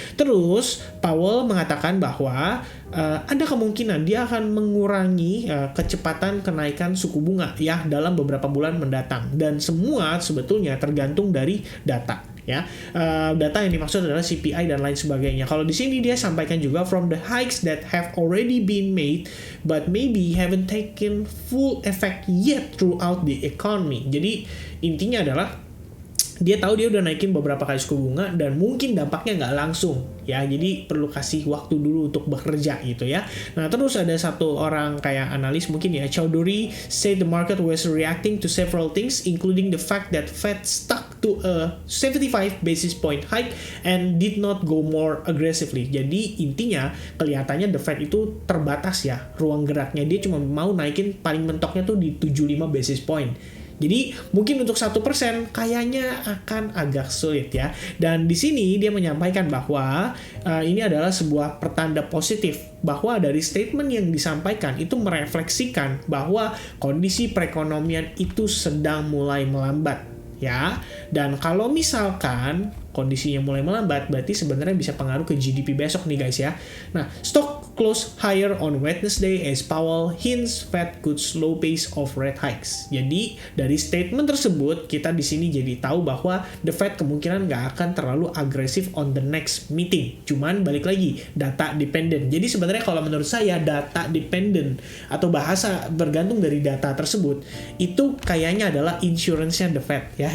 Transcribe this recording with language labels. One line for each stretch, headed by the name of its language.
Indonesian: Terus Powell mengatakan bahwa ada kemungkinan dia akan mengurangi kecepatan kenaikan suku bunga ya dalam beberapa bulan mendatang, dan semua sebetulnya tergantung dari data. Ya, data yang dimaksud adalah CPI dan lain sebagainya. Kalau di sini dia sampaikan juga
English: from the hikes that have already been made but maybe haven't taken full effect yet throughout the economy.
Indonesian: Jadi intinya adalah dia tahu dia udah naikin beberapa kali suku bunga dan mungkin dampaknya nggak langsung ya, jadi perlu kasih waktu dulu untuk bekerja gitu ya. Nah terus ada satu orang kayak analis mungkin ya,
English: Chowdhury said the market was reacting to several things including the fact that Fed stuck to a 75 basis point hike and did not go more aggressively.
Indonesian: Jadi intinya kelihatannya the Fed itu terbatas ya ruang geraknya, dia cuma mau naikin paling mentoknya tuh di 75 basis point. Jadi mungkin untuk 1% kayaknya akan agak sulit ya. Dan di sini dia menyampaikan bahwa ini adalah sebuah pertanda positif bahwa dari statement yang disampaikan itu merefleksikan bahwa kondisi perekonomian itu sedang mulai melambat ya. Dan kalau misalkan kondisinya mulai melambat, berarti sebenarnya bisa pengaruh ke GDP besok nih guys ya.
English: Nah, stock close higher on Wednesday as Powell hints Fed could slow pace of rate hikes.
Indonesian: Jadi dari statement tersebut kita di sini jadi tahu bahwa the Fed kemungkinan nggak akan terlalu agresif
English: on the next meeting.
Indonesian: Cuman balik lagi data dependent. Jadi sebenarnya kalau menurut saya data dependent atau bahasa bergantung dari data tersebut itu kayaknya adalah insurance-nya the Fed ya.